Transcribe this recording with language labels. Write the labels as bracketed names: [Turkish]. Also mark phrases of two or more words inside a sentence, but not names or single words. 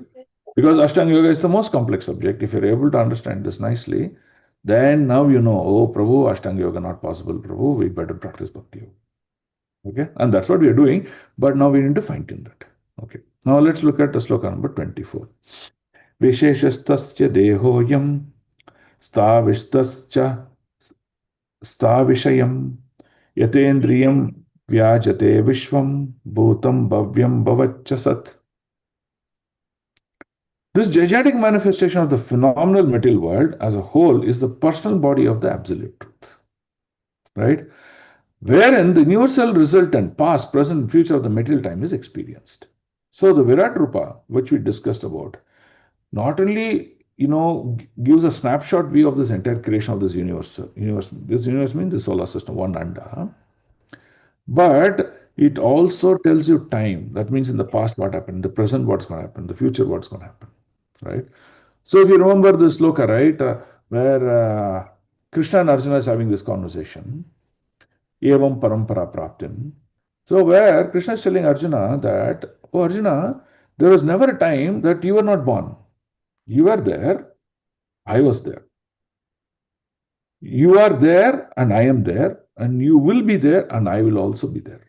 [English] Because Ashtanga Yoga is the most complex subject. If you're able to understand this nicely, then now you know, oh, Prabhu, Ashtanga Yoga not possible, Prabhu, we better practice Bhakti Yoga. Okay, and that's what we are doing, but now we need to fine tune that. Okay, now let's look at the sloka number 24. [Sanskrit] Visheshastasya dehoyam stavishtascha stavishayam yatendriyam vyajate vishvam bhutam bhavyam bhavaccha sat. [English] This gigantic manifestation of the phenomenal material world as a whole is the personal body of the absolute truth, right? Wherein the universal resultant, past, present, and future of the material time is experienced. So the Virat Rupa, which we discussed about, not only gives a snapshot view of this entire creation of this universe. This universe means the solar system, one anda, but it also tells you time. That means in the past what happened, the present what's going to happen, the future what's going to happen, right? So if you remember this sloka, right, where Krishna and Arjuna is having this conversation, [Sanskrit] evam parampara praptin. [English] So where Krishna is telling Arjuna that, oh Arjuna, there was never a time that you were not born. You were there, I was there. You are there and I am there, and you will be there and I will also be there.